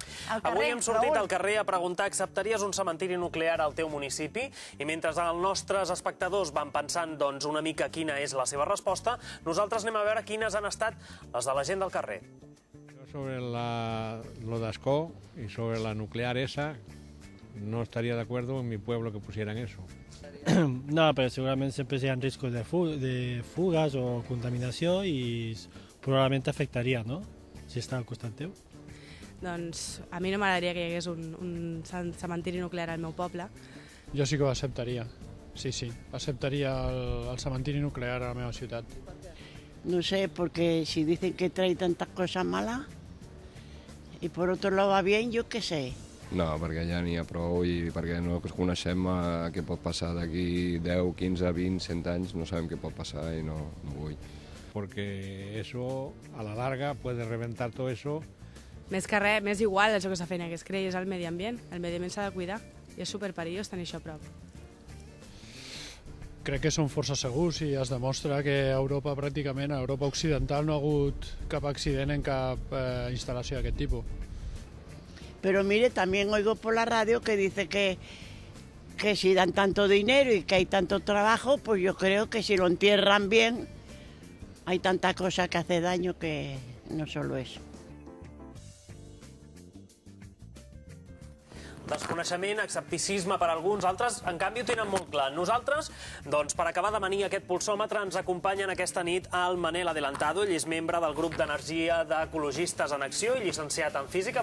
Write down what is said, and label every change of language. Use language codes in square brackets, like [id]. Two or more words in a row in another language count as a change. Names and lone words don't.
[ca] Avui hem sortit al carrer a preguntar: acceptaries un cementiri nuclear al teu municipi? I mentre els nostres espectadors van pensant una mica quina és la seva resposta, nosaltres anem a veure quines han estat les de la gent del carrer. [es] Sobre lo de Ascó y sobre la nuclear esa, no estaría de acuerdo en mi pueblo que pusieran eso. No, pero seguramente siempre sean riesgos de fugas [ca] o contaminació i probablement afectaria, no?, si està al costat teu. Doncs a mi no m'agradaria que hi hagués un cementiri nuclear al meu poble. Jo sí que ho acceptaria, sí. Aceptaría el cementiri nuclear a la meva ciutat. [es] No sé, porque si dicen que trae tantas cosas malas y por otro lado va bien, yo qué sé. [ca] No, perquè ja n'hi ha prou i perquè no coneixem què pot passar d'aquí 10, 15, 20, 100 anys, no sabem què pot passar i no vull. [es] Porque eso, a la larga, puede reventar todo eso. [ca] Més que res, m'és igual això que s'ha fet, que es creï és el medi ambient. El medi ambient s'ha de cuidar i és superperillós tenir això a prop. Crec que són força segurs i es demostra que a Europa, pràcticament, a Europa occidental, no ha hagut cap accident en cap instal·lació d'aquest tipus. [es] Pero mire, también oigo por la radio que dice que si dan tanto dinero y que hay tanto trabajo, pues yo creo que si lo entierran bien, hay tanta cosa que hace daño que no solo eso. [ca] Desconeixement, escepticisme per alguns, altres, en canvi, ho tenen molt clar. Nosaltres, doncs, per acabar de manir aquest pulsòmetre, ens acompanyen aquesta nit el Manel Adelantado. Ell és membre del grup d'energia d'Ecologistes en Acció i llicenciat en Física.